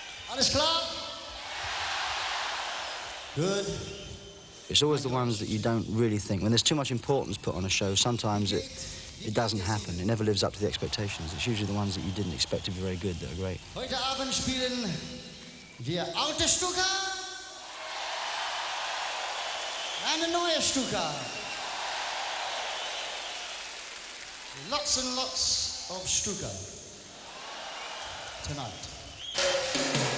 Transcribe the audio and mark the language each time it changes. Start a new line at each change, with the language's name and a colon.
German: Alles klar?
English: Good. It's always the ones that you don't really think. When there's too much importance put on a show, sometimes it doesn't happen. It never lives up to the expectations. It's usually the ones that you didn't expect to be very good that are great.
German: Heute Abend spielen wir alte Stücke, eine neue Stücke.
English: Lots and lots of Stücke tonight.